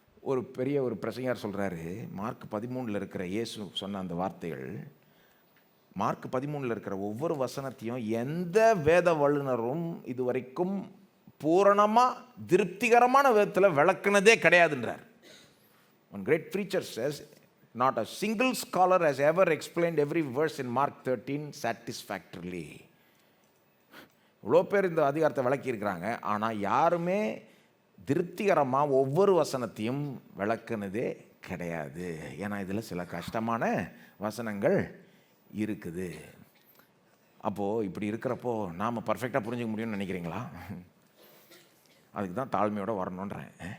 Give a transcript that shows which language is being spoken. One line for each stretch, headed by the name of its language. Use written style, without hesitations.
Tamil: ஒரு பெரிய ஒரு பிரசங்கர் சொல்கிறாரு, மார்க் 13 இருக்கிற இயேசு சொன்ன அந்த வார்த்தைகள், மார்க் 13 இருக்கிற ஒவ்வொரு வசனத்தையும் எந்த வேத வல்லுனரும் இதுவரைக்கும் பூரணமாக திருப்திகரமான விதத்தில் விளக்குனதே கிடையாதுன்றார்.
English: One great preacher says, not a single scholar has ever explained every verse in Mark 13 satisfactorily.
Tamil: இவ்வளோ பேர் இந்த அதிகாரத்தை விளக்கியிருக்கிறாங்க, ஆனால் யாருமே திருப்திகரமாக ஒவ்வொரு வசனத்தையும் விளக்குனதே கிடையாது. ஏன்னா இதில் சில கஷ்டமான வசனங்கள் இருக்குது. அப்போது இப்படி இருக்கிறப்போ நாம் பர்ஃபெக்டாக புரிஞ்சுக்க முடியும்னு நினைக்கிறீங்களா? அதுக்கு தான் தாழ்மையோடு வரணுன்றேன்.